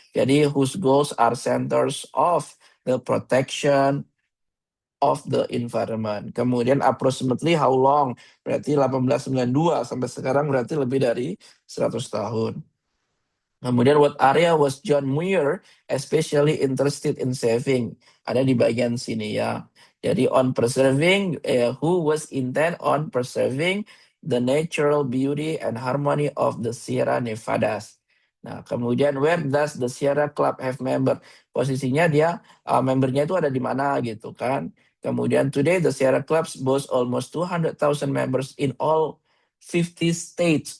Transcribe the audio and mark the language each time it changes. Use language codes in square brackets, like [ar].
[en] Jadi whose goals are centers of the protection of the environment. [id] Kemudian [en] approximately how long, [id] berarti 1892 sampai sekarang berarti lebih dari 100 tahun. [en] Kemudian what area was John Muir especially interested in saving? [id] Ada di bagian sini ya. Jadi [en] on preserving, who was intent on preserving the natural beauty and harmony of the Sierra Nevadas. [id] Nah, kemudian [en] where does the Sierra Club have member? [id] Posisinya dia membernya itu ada di mana gitu kan. [en] Kemudian today the Sierra Clubs boast almost 200,000 members in all 50 states.